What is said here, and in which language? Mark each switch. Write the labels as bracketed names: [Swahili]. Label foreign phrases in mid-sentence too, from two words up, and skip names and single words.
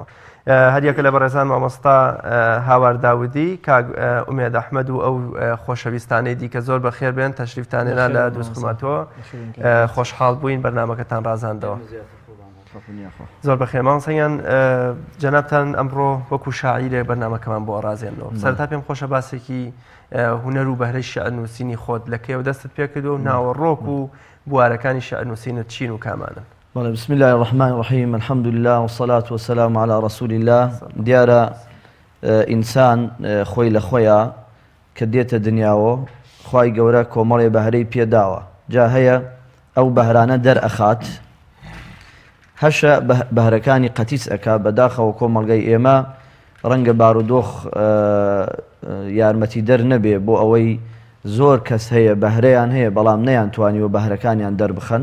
[Central Kurdish] هەریەکە لە بەڕێزان مامۆستا هاوار داودی کاک ئومێد ئەحمەد و ئەو خۆشەویستانەی دیکە زۆر بەخێر بێن تەشریفتانێنا لە دووسخورماتەوە خۆشحاڵ بووین بەرنامەکەتان ڕازاندەوە. زۆر بەخێر مامۆستایان جەنابتان ئەمڕۆ وەکو شاعیرێک بەرنامەکەمان بۆ ڕازێنەوە. سەرەتا پێم خۆشە باسێکی هونەر و بەهرەی شەعر نووسینی خۆت لە کێوە دەستت پێکردو و ناوەڕۆک و بوارەکانی شەعر نووسینت چین و کامانن؟ [Arabic] بسم الله الرحمن الرحيم الحمد لله والصلاة والسلام على رسول الله. [Central Kurdish] دیارە ئینسان خۆی لە خۆیە کە دێتە دنیاوە خوای گەورە کۆمەڵێ بەهرەی پێداوە جا هەیە ئەو بەهرانە دەرئەخات هەشە بەهرەکانی قەتیس ئەکا بەداخەوە کۆمەڵگەی ئێمە ڕەنگە بارودۆخ یارمەتی دەر نەبێ بۆ ئەوەی زۆر کەس هەیە بەهرەیان هەیە بەڵام نەیانتوانی و بەهرەکانیان دەربخەن.